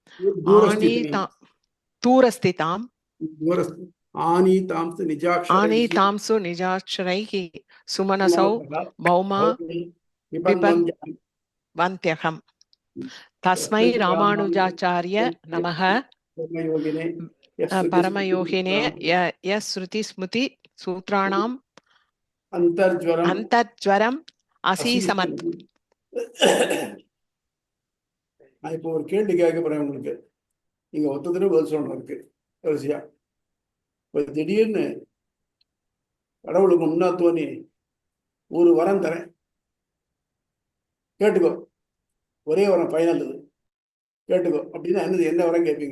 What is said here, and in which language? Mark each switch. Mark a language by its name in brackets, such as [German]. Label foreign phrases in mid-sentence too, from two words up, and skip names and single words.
[Sanskrit] आनीतांसु निजाक्षरैः सुमनसौ भौमा विपद्वन्त्यहम् तस्मै रामानुजाचार्य नमः परमयोगिने यश्रुति स्मृति सूत्राणाम् अंतर्ज्वरम असीसमत्. [Tamil] நான் இப்போ ஒரு கேள்வி கேட்க போறேன் உங்களுக்கு. நீங்க ஒத்தத்துல பதில் சொல்லணும் இருக்கு வரிசையா. இப்போ திடீர்னு கடவுளுக்கு முன்னா தோணி ஒரு வரம் தரேன், கேட்டுக்கோ, ஒரே வரம் ஃபைனல் இது, கேட்டுக்கோ அப்படின்னா என்ன வரம் கேட்பீங்க?